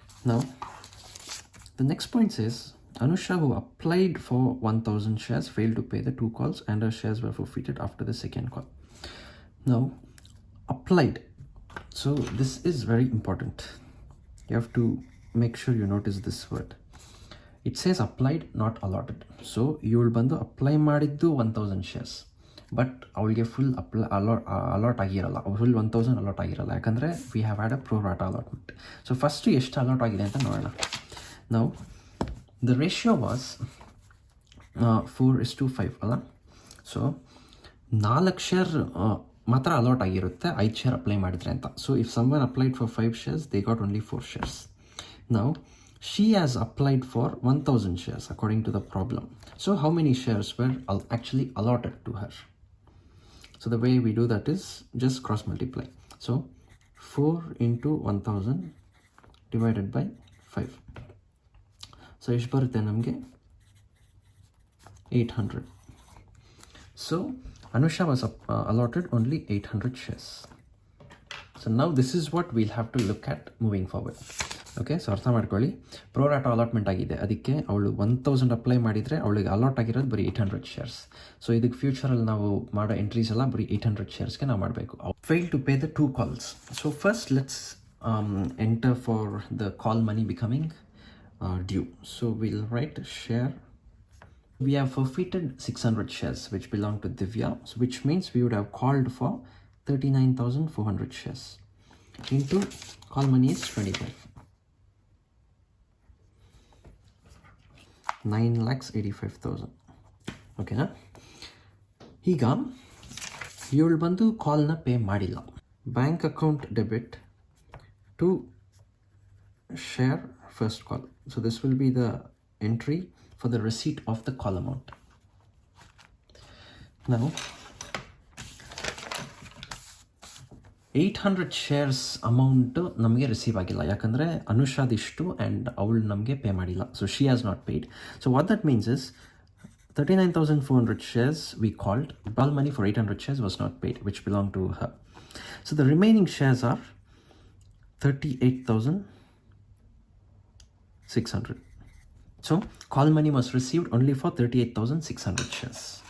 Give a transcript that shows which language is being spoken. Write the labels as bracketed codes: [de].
[en] Now the next point says Anusha, who applied for 1,000 shares, failed to pay the 2 calls and her shares were forfeited after the second call. Now applied, so this is very important. You have to make sure you notice this word. It says applied, not allotted. So you will [kn] ಬಂದು apply ಮಾಡಿದ್ದು 1,000 shares, but ಅವಳಿಗೆ full allot ಆಗಿರಲ್ಲ, full 1,000 allot ಆಗಿರಲ್ಲ, ಯಾಕಂದರೆ [en] We have had a pro rata allotment. [kn] So first ಎಷ್ಟು allot ಆಗಿದೆ ಅಂತ ನೋಡೋಣ. ನಾವು [en] the ratio was 4:5 [kn] ಅಲ್ಲ. ಸೊ 4 ಶೇರ್ ಮಾತ್ರ ಅಲಾಟ್ ಆಗಿರುತ್ತೆ 5 ಶೇರ್ ಅಪ್ಲೈ ಮಾಡಿದ್ರೆ ಅಂತ. [en] So if someone applied for 5 shares, they got only 4 shares. Now she has applied for 1,000 shares according to the problem. So how many shares were actually allotted to her? So the way we do that is just cross multiply. So 4 into 1,000 divided by 5. [kn] So ಎಷ್ಟು ಬರುತ್ತೆ ನಮಗೆ? [en] 800. So Anusha was allotted only 800 shares. So now this is what we'll have to look at moving forward. [kn] Okay, so ಅರ್ಥ ಮಾಡ್ಕೊಳ್ಳಿ. ಪ್ರೋರಾಟೋ allotment ಆಗಿದೆ, ಅದಕ್ಕೆ ಅವಳು 1,000 apply ಮಾಡಿದರೆ ಅವಳಿಗೆ ಅಲಾಟ್ ಆಗಿರೋದು ಬರೀ 800 shares. ಸೊ ಇದಕ್ಕೆ ಫ್ಯೂಚರಲ್ಲಿ ನಾವು ಮಾಡೋ ಎಂಟ್ರೀಸ್ ಎಲ್ಲ ಬರೀ 800 sharesಗೆ ನಾವು ಮಾಡಬೇಕು. [en] Fail to pay the 2 calls. So first let's enter for the call money becoming due. So will write share. We have forfeited 600 shares which belong to Divya, so which means we would have called for 39,400 shares into call money is 25. [kn] 9,85,000. ಓಕೆನಾ? ಈಗ ಇವಳು ಬಂದು ಕಾಲ್ನ pay ಮಾಡಿಲ್ಲ. [en] Bank account debit to share first call. So this will be the entry for the receipt of the call amount. [kn] Now 800 shares amount ನಮಗೆ receive ಆಗಿಲ್ಲ, ಯಾಕಂದರೆ ಅನುಷಾದಿಷ್ಟು and ಅವಳು ನಮಗೆ ಪೇ ಮಾಡಿಲ್ಲ. [en] So she has not paid. So what that means is 39,400 shares we called, call money for 800 shares was not paid, which belonged to her. So the remaining shares are 38,600. So call money was received only for 38,600 shares.